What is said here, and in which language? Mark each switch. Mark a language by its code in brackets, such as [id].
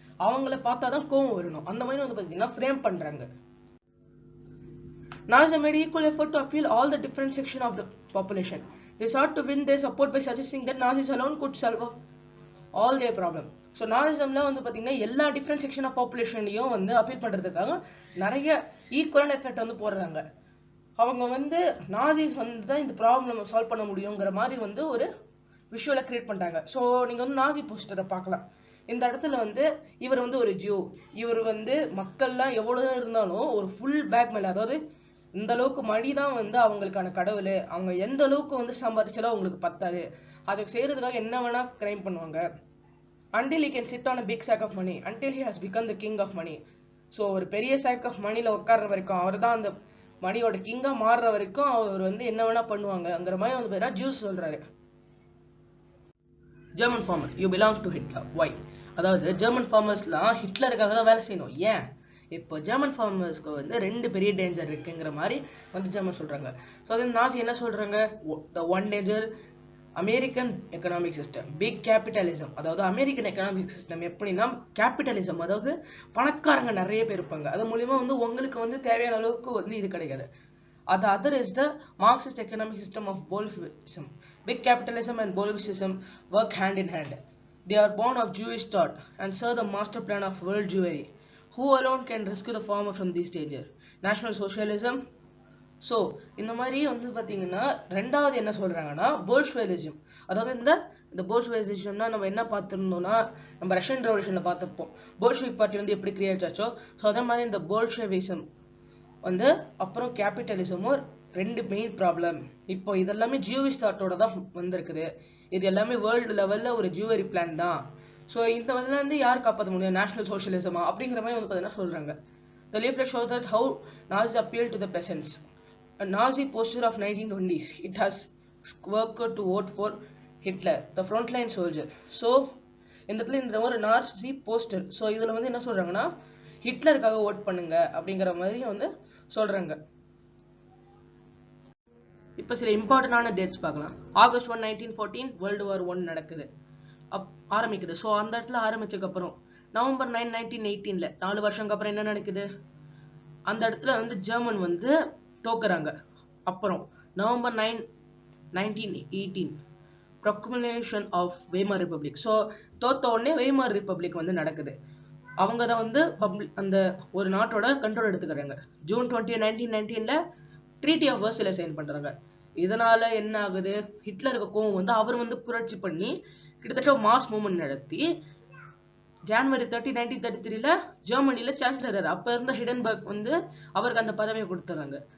[ta] அவங்கள பார்த்தாதான் கோபம் வரணும், அந்த மாதிரி வந்து பார்த்தீங்கன்னா ஃப்ரேம் பண்றாங்க. [en] Nazism made equal effort to appeal all the different sections of the population. They sought to win their support by suggesting that Nazis alone could solve all their problem. [ta] So நாசிசம்ல வந்து பார்த்தீங்கன்னா எல்லா different section of பாப்புலேஷன்லையும் வந்து appeal பண்ணுறதுக்காக நிறைய ஈக்குவலான effect வந்து போடுறாங்க. அவங்க வந்து நாசிஸ் வந்து தான் இந்த ப்ராப்ளம் சால்வ் பண்ண முடியுங்கிற மாதிரி வந்து ஒரு விஷுவலை கிரியேட் பண்ணிட்டாங்க. ஸோ நீங்கள் வந்து நாசி போஸ்டரை பார்க்கலாம். இந்த இடத்துல வந்து இவர் வந்து ஒரு ஜூ, இவர் வந்து மக்கள்லாம் எவ்வளோ இருந்தாலும் ஒரு ஃபுல் பேக் மேலே, அதாவது இந்த அளவுக்கு மடி தான் வந்து அவங்களுக்கான கடவுள், அவங்க எந்த அளவுக்கு வந்து சம்பாதிச்சாலும் அவங்களுக்கு பத்தாது, அதுக்கு செய்யறதுக்காக என்ன வேணா கிரைம் பண்ணுவாங்க. [en] until he can sit on a big sack of money, until he has become the king of money. [ta] So ஒரு பெரிய [en] sack of money [ta] ல உட்கார்ற வரைக்கும், அவர் தான் அந்த மணியோட கிங்கா மாறுற வரைக்கும் அவர் வந்து என்ன வேணா பண்ணுவாங்கங்கிற மாதிரி வந்து பார்த்தீங்கன்னா ஜூஸ் சொல்றாரு. [en] German farmer, you belong to Hitler. Why? [ta] அதாவது ஜெர்மன் ஃபார்மர்ஸ்லாம் ஹிட்லருக்காக தான் வேலை செய்யணும். ஏன்? இப்போ ஜெர்மன் ஃபார்மர்ஸ்க்கு வந்து ரெண்டு பெரிய டேஞ்சர் இருக்குங்கிற மாதிரி வந்து ஜெர்மன் சொல்றாங்க. ஸோ அது நாசி என்ன சொல்றாங்க? [en] The one danger American economic system, big capitalism. [ta] அதாவது அமெரிக்கன் எக்கனாமிக் சிஸ்டம் எப்படின்னா கேபிட்டலிசம், அதாவது பணக்காரங்க நிறைய பேர் இருப்பாங்க, அது மூலியமா வந்து உங்களுக்கு வந்து தேவையான அளவுக்கு வந்து இது கிடைக்காது. [en] அது other is the Marxist economic system of Bolshevism. Big capitalism and Bolshevism work hand in hand. They are born of Jewish thought and serve the master plan of world Jewry. Who alone can rescue the farmer from this danger? National Socialism. [ta] So இந்த மாதிரி வந்து பார்த்தீங்கன்னா ரெண்டாவது என்ன சொல்றாங்கன்னா போல்ஷ்விசிசம். அதாவது இந்த போல்ஷ்விசிசம்னா நம்ம என்ன பார்த்துருந்தோம்னா நம்ம ரஷ்யன் ரெவல்யூஷன்ல பார்த்துப்போம். போல்ஷ்விக் பார்ட்டி வந்து எப்படி கிரியேட் ஆச்சோ ஸோ அதே மாதிரி இந்த போல்ஷ்விசம் வந்து அப்புறம் கேபிட்டலிசமும் ரெண்டு மெயின் ப்ராப்ளம். இப்போ இதெல்லாமே ஜூவிஷ் தாட்டோட தான் வந்திருக்குது. இது எல்லாமே வேர்ல்டு லெவல்ல ஒரு ஜூவரி பிளான் தான். ஸோ இந்த வந்து யார் காப்பாற்ற முடியும்? நேஷனல் சோஷியலிசமா அப்படிங்கிற மாதிரி வந்து பார்த்தீங்கன்னா சொல்றாங்க. [en] The leaflet shows that how Nazis appealed to the peasants. A Nazi poster of 1920s. It has workers to vote for Hitler, the frontline soldier. [ta] So இந்த இடத்துல இந்த ஒரு நாசி போஸ்டர். ஸோ இதுல வந்து என்ன சொல்றாங்கன்னா ஹிட்லருக்காக ஓட் பண்ணுங்க அப்படிங்கிற மாதிரி வந்து சொல்றாங்க. இப்போ சில இம்பார்ட்டன்டான டேட்ஸ் பார்க்கலாம். August 1, 1914 World War I நடக்குது, ஆரம்பிக்குது. ஸோ அந்த இடத்துல ஆரம்பிச்சதுக்கு அப்புறம் November 9, 1918 4 வருஷங்களுக்கு அப்புறம் என்ன நடக்குது? அந்த இடத்துல வந்து ஜெர்மன் வந்து தோக்குறாங்க. [en] அப்புறம் November 9, 1918 proclamation of Weimar Republic. [ta] So தோத்த உடனே வெய்மார் ரிப்பப்ளிக் வந்து நடக்குது. அவங்க தான் வந்து அந்த ஒரு நாட்டோட கண்ட்ரோல் எடுத்துக்கிறாங்க. June 20, 1919 ட்ரீட்டி ஆஃப் வெர்சைல சைன் பண்றாங்க. இதனால என்ன ஆகுது? ஹிட்லருக்கு கோவம் வந்து அவர் வந்து புரட்சி பண்ணி கிட்டத்தட்ட மாஸ் மூவ்மெண்ட் நடத்தி January 30, 1933 ஜெர்மனில சான்சலர் அப்ப இருந்த ஹிடன்பர்க் வந்து அவருக்கு அந்த பதவியை கொடுத்துறாங்க.